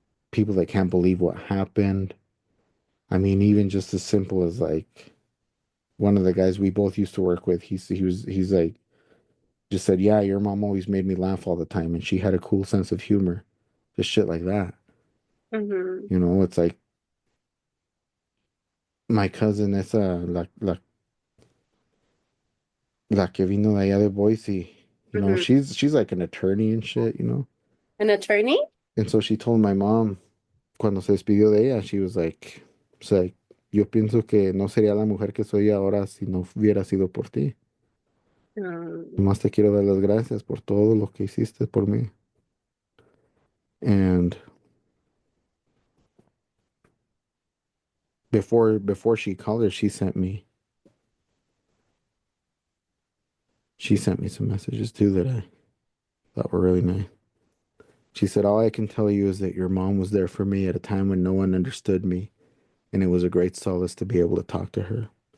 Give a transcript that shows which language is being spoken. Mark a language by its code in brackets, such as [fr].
[en] People that can't believe what happened. I mean, even just as simple as like one of the guys we both used to work with, he's like just said, "Yeah, your mom always made me laugh all the time, and she had a cool sense of humor." Just shit like that. mm-hmm, It's like my cousin, [es] esa, la que vino de allá de Boise. mm-hmm. [en] She's like an attorney and shit. An attorney? And so she told my mom [es] cuando se despidió de ella, [en] she was like, [es] o sea, yo pienso que no sería la mujer que soy ahora si no hubiera sido por ti. Um, Nomás te quiero dar las gracias por todo lo que hiciste por mí. [en] And before she called her, she sent me some messages too that I thought were really nice. She said, "All I can tell you is that your mom was there for me at a time when no one understood me, and it was a great solace to be able to talk to her.